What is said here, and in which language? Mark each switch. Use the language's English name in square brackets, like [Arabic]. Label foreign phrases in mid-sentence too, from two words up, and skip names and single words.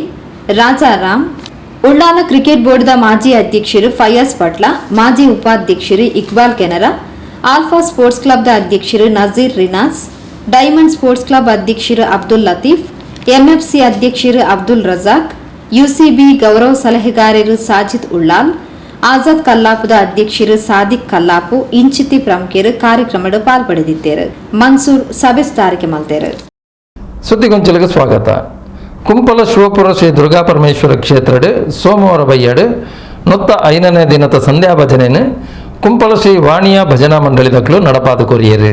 [Tulu] ರಾಜಾರಾಮ್, ಉಳ್ಳಾಲ ಕ್ರಿಕೆಟ್ ಬೋರ್ಡ್ ಮಾಜಿ ಅಧ್ಯಕ್ಷರು ಫಯಾಜ್ ಪಟ್ಲ, ಮಾಜಿ ಉಪಾಧ್ಯಕ್ಷರು ಇಕ್ಬಾಲ್ ಕೆನರಾ, ಆಲ್ಫಾ ಸ್ಪೋರ್ಟ್ಸ್ ಕ್ಲಬ್ ಅಧ್ಯಕ್ಷರು ನಜೀರ್ ರಿನಾಸ್, ಡೈಮಂಡ್ ಸ್ಪೋರ್ಟ್ಸ್ ಕ್ಲಬ್ ಅಧ್ಯಕ್ಷರು ಅಬ್ದುಲ್ ಲತೀಫ್, MFC ಅಧ್ಯಕ್ಷರು ಅಬ್ದುಲ್ ರಜಾಕ್, ಯುಸಿಬಿ ಗೌರವ ಸಲಹೆಗಾರರು ಸಾಜಿದ್ ಉಳ್ಳಾಲ್, ಆಜಾದ್ ಕಲ್ಲಾಪದ ಅಧ್ಯಕ್ಷರು ಸಾದಿಕ್ ಕಲ್ಲಾಪು ಇಂಚಿತಿ ಪ್ರಮುಖರು ಕಾರ್ಯಕ್ರಮದ ಪಾಲ್ಪಡೆದಿದ್ದರು. ಮನ್ಸೂರ್ ಸಭೆಸ್ತಾರಿಕೆ ಮಲ್ತೇರು. [Kannada] ಸುದ್ದಿಗೊಂಚಲಿಗೆ ಸ್ವಾಗತ. [Tulu] ಕುಂಪಲ ಶಿವಪುರ ಶ್ರೀ ದುರ್ಗಾ ಪರಮೇಶ್ವರ ಕ್ಷೇತ್ರಡ್ ಸೋಮವಾರ ಬಯ್ಯಡ್ ನೊತ್ತ 5ನೇ ದಿನದ ಸಂಧ್ಯಾ ಭಜನೆಯನ್ನು ಕುಂಪಲ ಶ್ರೀ ವಾಣಿಯ ಭಜನಾ ಮಂಡಳಿದಕ್ಕಲು ನಡಪಾದ ಕೊರಿಯರು.